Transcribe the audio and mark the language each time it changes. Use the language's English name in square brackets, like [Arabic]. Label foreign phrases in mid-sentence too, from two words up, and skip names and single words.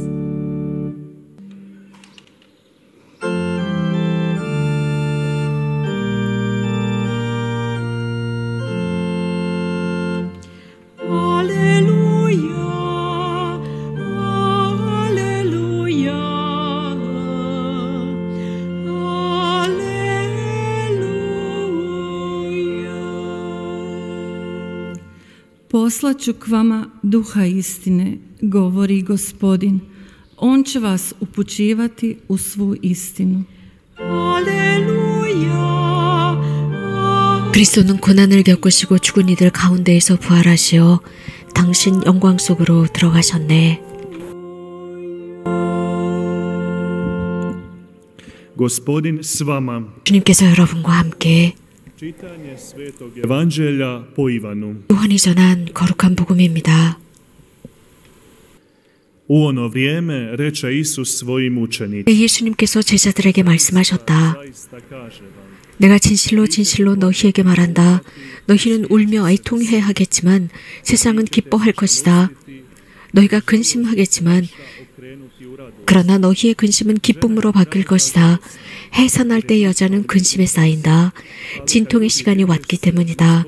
[Croatian] Aleluja, aleluja, aleluja. Poslaću k vama duha istine, govori Gospodin. On će vas upućivati u svu istinu. [Korean] 그리스도는 고난을 겪으시고 죽은 이들 가운데에서 부활하시어 당신 영광 속으로 들어가셨네. [Croatian] Gospodin s vama. [Korean] 주님께서 여러분과 함께 [Croatian] Čitanje Svetog Evanđelja po Ivanu. [Korean] 요한이 전한 거룩한 복음입니다. [Croatian] U ono vrijeme reče Isus svojim učenicima. [Korean] 예수님께서 제자들에게 말씀하셨다. [Croatian] Zaista kažem vam, [Korean] 내가 진실로 진실로 너희에게 말한다. 너희는 울며 애통해야 하겠지만 세상은 기뻐할 것이다. 너희가 근심하겠지만 그러나 너희의 근심은 기쁨으로 바뀔 것이다. 해산할 때 여자는 근심에 쌓인다. 진통의 시간이 왔기 때문이다.